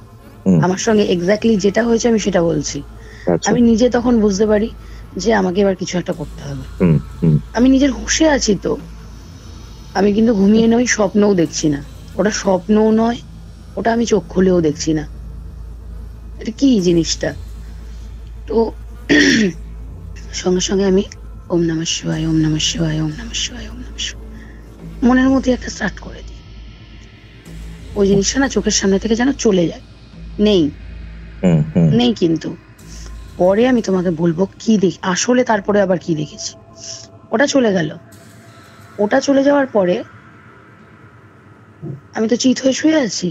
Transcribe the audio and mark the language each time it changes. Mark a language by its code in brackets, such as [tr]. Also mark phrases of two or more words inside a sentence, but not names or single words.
[bn] আমার সঙ্গে এক্স্যাক্টলি যেটা হয়েছে আমি সেটা বলছি। আমি নিজে তখন বুঝতে পারি যে আমাকে এবার কিছু একটা করতে হবে। আমি নিজের হুঁশে আছি তো, আমি কিন্তু ঘুমিয়ে নই, স্বপ্নও দেখছি না। ওটা স্বপ্নও নয়, ওটা আমি চোখ খুলেও দেখছি না। এটা কি জিনিসটা? তো সঙ্গে সঙ্গে আমি [sa] ওম নমঃ শিবায়, ওম নমঃ শিবায়, ওম নমঃ শিবায়, ওম নমঃ শিবায় [bn] মনের মধ্যে একটা স্টার্ট করে দিই। ওই জিনিসটা না চোখের সামনে থেকে যেন চলে যায়, নেই নেই। কিন্তু পরে আমি তোমাকে বলবো কি দেখি আসলে, তারপরে আবার কি দেখেছি। ওটা চলে গেল। ওটা চলে যাওয়ার পরে আমি তো চিত হয়ে শুয়ে আছি।